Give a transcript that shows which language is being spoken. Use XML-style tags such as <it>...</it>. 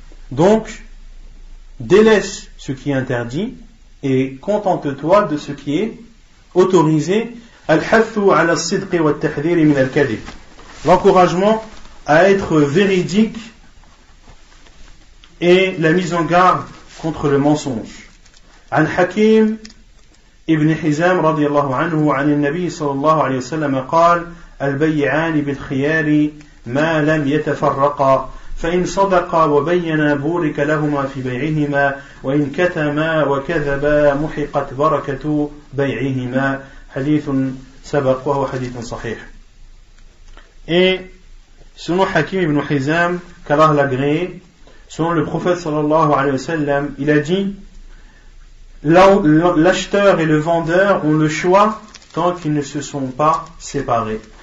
<fr>Donc, délaisse ce qui est interdit et contente-toi de ce qui est autorisé.</fr> <ar>Al-hathu ala as-sidqi wa at-tahdhir min al-kadhib.</ar> <fr>L'encouragement à être véridique et la mise en garde contre le mensonge.</fr> <ar>An Hakim ibn Hizam radiyallahu anhu an al-Nabi sallallahu alayhi wa sallam قال: البيعان بالخيار ما لم يتفرقا فإن صدقا وبينا بورك لهما في بيعهما وإن كتما وكذبا محقت بركة بيعهما. حديث سبق وهو حديث صحيح.</ar> <fr>Et selon Hakim ibn Hizam, qu'Allah l'agréé, selon le prophète sallallahu alayhi wa sallam, il a dit: l'acheteur et le vendeur ont le choix tant qu'ils ne se sont pas séparés.</fr>